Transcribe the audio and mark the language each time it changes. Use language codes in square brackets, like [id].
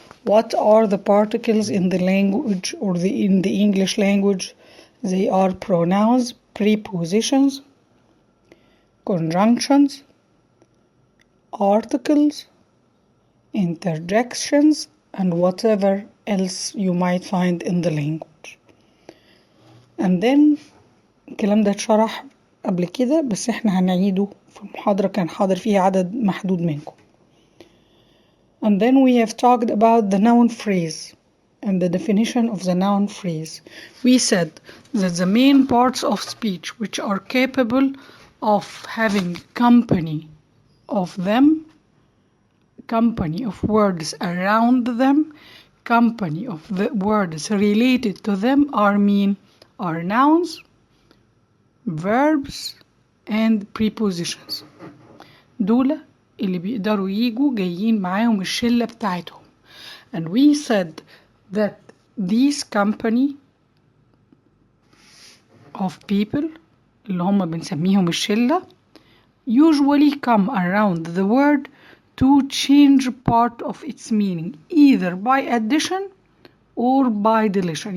[en] What are the particles in the language or in the English language? They are pronouns, prepositions, conjunctions, articles, interjections, and whatever else you might find in the language. And then [ar] الكلام ده اتشرح قبل كده، بس احنا هنعيده في محاضرة كان حاضر فيها عدد محدود منكم. [en] And then we have talked about the noun phrase and the definition of the noun phrase. We said that the main parts of speech which are capable of having company of them, company of words around them, company of the words related to them are nouns, verbs, and prepositions. [ar] دول اللي بيقدروا يجوا جايين معاهم الشلة بتاعتهم. [en] And we said that these company of people [ar] اللي هم بنسميهم الشلة [en] usually come around the word to change part of its meaning either by addition or by deletion.